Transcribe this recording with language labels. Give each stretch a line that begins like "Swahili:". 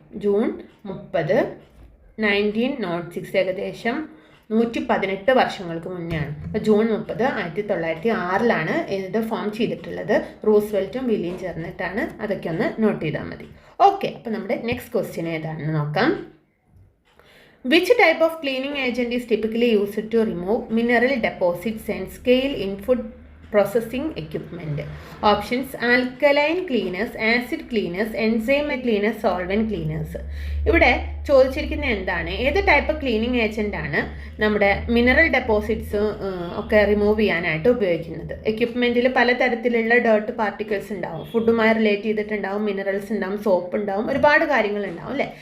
Malayalam: June 30, 1906, ഏകദേശം 118 വർഷങ്ങൾക്ക് മുന്നെയാണ്. അപ്പോൾ ജൂൺ 30, 1906-ലാണ് ഇത് ഫോം ചെയ്തിട്ടുള്ളത്. റൂസ്വെൽറ്റും വില്ലിയും ചേർന്നിട്ടാണ്. അതൊക്കെ ഒന്ന് നോട്ട് ചെയ്താൽ മതി. ഓക്കെ, അപ്പോൾ നമ്മുടെ നെക്സ്റ്റ് ക്വസ്റ്റ്യൻ ഏതാണെന്ന് നോക്കാം.
English: Which type of cleaning agent is typically used to remove mineral deposits and scale in food processing equipment? Options: alkaline cleaners, acid cleaners, enzyme cleaners, solvent cleaners.
Malayalam: ഇവിടെ ചോദിച്ചിരിക്കുന്നത് എന്താണ്, ഏത് ടൈപ്പ് ക്ലീനിങ് ഏജൻ്റ് ആണ് നമ്മുടെ mineral deposits ഒക്കെ remove ചെയ്യാനായിട്ട് ഉപയോഗിക്കുന്നത്? എക്യുപ്മെൻറ്റിൽ പലതരത്തിലുള്ള ഡേർട്ട് പാർട്ടിക്കിൾസ് ഉണ്ടാവും, ഫുഡുമായി റിലേറ്റ് ചെയ്തിട്ടുണ്ടാവും, മിനറൽസ് ഉണ്ടാവും, സോപ്പ് ഉണ്ടാവും, ഒരുപാട് കാര്യങ്ങളുണ്ടാവും അല്ലേ.